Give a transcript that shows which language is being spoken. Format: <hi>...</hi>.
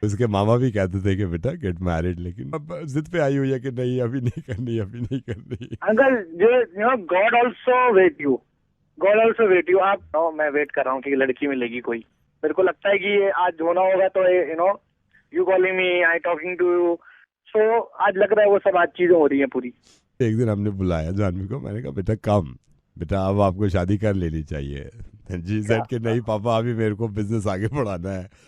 <hi>उसके मामा भी कहते थे कि बेटा</hi> <en>get married,</en> <hi>लेकिन अब जिद पे आई हुई है कि नहीं अभी नहीं करनी।</hi> <en>Uncle God also wait you.</en> <hi>आप मैं वेट कर रहा हूँ कि लड़की मिलेगी कोई। मेरे को लगता है कि ये आज होना होगा तो</hi> <en>you calling me, I talking to you.</en> <hi>So आज लग रहा है वो सब आज चीजें हो रही हैं पूरी। एक दिन हमने बुलाया जानवी को, मैंने कहा बेटा कम, बेटा अब आपको शादी कर लेनी चाहिए। जी सेड कि नहीं पापा अभी मेरे को बिजनेस आगे बढ़ाना है।</hi>